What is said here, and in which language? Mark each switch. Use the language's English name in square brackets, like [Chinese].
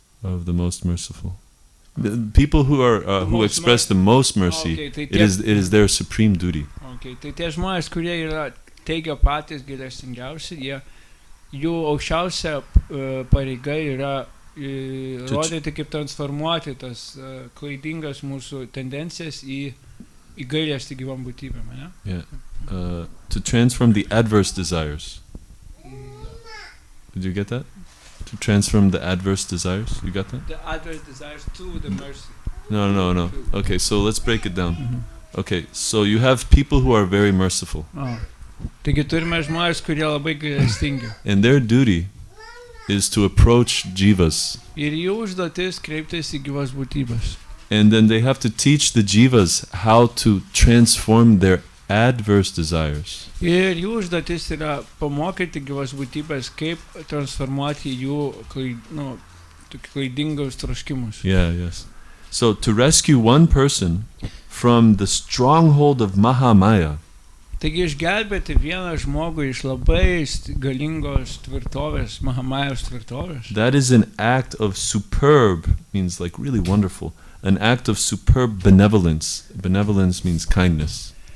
[English] Of the most merciful. The people who are who express the most mercy, okay, it is their supreme duty. [Lithuanian] Okay, tai tie žmonės, kurie teigia patys gailestingiausi, jų aukščiausia pareiga yra rodyti, kaip transformuoti tas klaidingas mūsų tendencijas į gailestį gyvom būtybėm, ne? [English] Yeah. To transform the adverse desires. Did you get that? To transform the adverse desires. You got that? The adverse desires to the mercy. No. Okay, so let's break it down. Okay, so you have people who are very merciful. [Lithuanian] Taigi turime žmonės, kurie labai gailestingi. [English] And their duty is to approach jivas. [Lithuanian] Ir jų užduotis kreiptis į gyvas būtybės. [English] And then they have to teach the jivas how to transform their adverse desires. [Lithuanian] Ir jų užduotis yra pamokyti gyvas būtybės, kaip transformuoti jų klaidingus troškimus. [English] Yeah, yes. So to rescue one person from the stronghold of Mahamaya. [Lithuanian] Taigi išgelbėti vieną žmogų iš labai galingos tvirtovės, Mahamayos tvirtovės. [English] That is an act of superb, means like really wonderful, an act of superb benevolence. Benevolence means kindness.